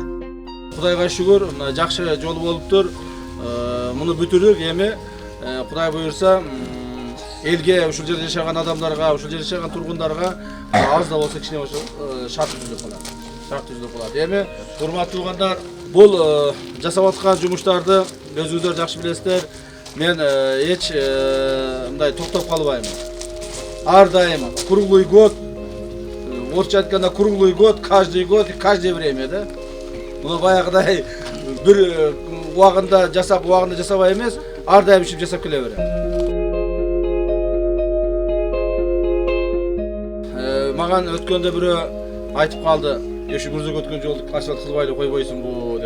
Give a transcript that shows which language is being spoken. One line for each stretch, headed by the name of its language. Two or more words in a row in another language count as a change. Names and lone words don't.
Kyrgyz: Кудайга шүгүр, жакшы жол болуптур. Муну бүтүрдүк, эми Кудай буйрса элге, ушул жерде жашаган адамдарга, ушул жерде жашаган тургундарга аз да болсо кичине шарт түзүлүп калат. Эми урматтуу туугандар, бул жасап аткан жумуштарды өзүңүздөр жакшы билесиздер. Мен эч мындай токтоп калбайм. Ар дайым
Russian: круглый год,
Kyrgyz: орусча айтканда
Russian: круглый год, каждый год, каждое время,
Kyrgyz: да? Муну баягыдай бир убагында жасабай эмес, ар дайым ишип жасап келе берем. Маган өткөндө бирөө айтып калды, "Эши мурзак өткөн жолду асфальт кылбай эле койбойсуңбу?"